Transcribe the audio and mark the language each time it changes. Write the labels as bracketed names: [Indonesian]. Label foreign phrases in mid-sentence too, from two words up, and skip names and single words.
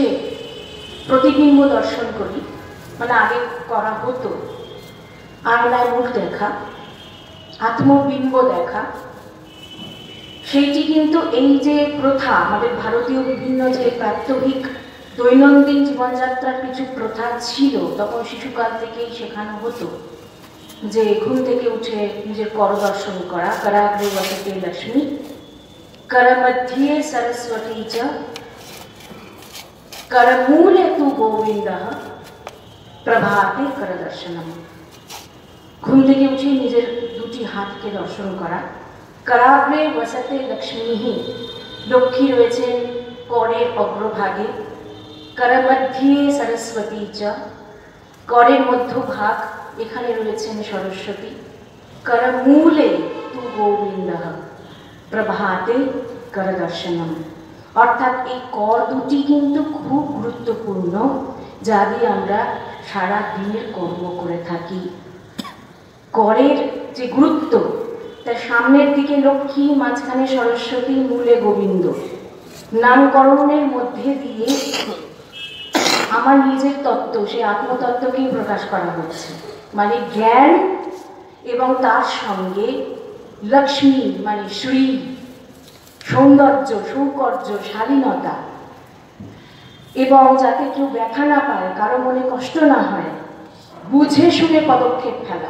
[Bangla] প্রতিবিম্ব দর্শন করি, মানে আগে করা হতো আয়নায় মুখ দেখা, আত্মবিম্ব দেখা, সেইটি কিন্তু এই যে প্রথা আমাদের ভারতীয় বিভিন্ন যে প্রাত্যহিক দৈনন্দিন জীবনযাত্রার কিছু প্রথা ছিল, তখন শিশুকাল থেকেই শেখানো হতো যে ঘুম থেকে উঠে নিজের কর দর্শন করা, [Sanskrit] कराग्रे वसते लक्ष्मी करमध्ये सरस्वती च करमूले तु गोविन्दः प्रभाते कर दर्शनम। [Bangla] ঘুম থেকে উঠে নিজের দুটি হাতকে দর্শন করা। [Sanskrit] कराग्रे वसते लक्ष्मी, [Bangla] লক্ষ্মী রয়েছেন করের অগ্রভাগে। [Sanskrit] करमध्ये सरस्वती च, [Bangla] করের মধ্যভাগ, এখানে রয়েছেন সরস্বতী। [Sanskrit] करमूले तु गोविन्दः प्रभाते कर दर्शनम। [Bangla] অর্থাৎ এই কর দুটি কিন্তু খুব গুরুত্বপূর্ণ, যা দিয়ে আমরা সারা দিনের কর্ম করে থাকি। করের যে গুরুত্ব, তার সামনের দিকে লক্ষ্মী, মাঝখানে সরস্বতী, মূলে গোবিন্দ। নামকরণের মধ্যে দিয়ে আমার নিজের তত্ত্ব, সেই আত্মতত্ত্বকেই প্রকাশ করা হচ্ছে, মানে জ্ঞান এবং তার সঙ্গে লক্ষ্মী মানে শ্রী, সৌন্দর্য, সৌকর্য, শালীনতা, এবং যাতে কেউ ব্যথা না পায়, কারো মনে কষ্ট না হয়, বুঝে শুনে পদক্ষেপ ফেলা।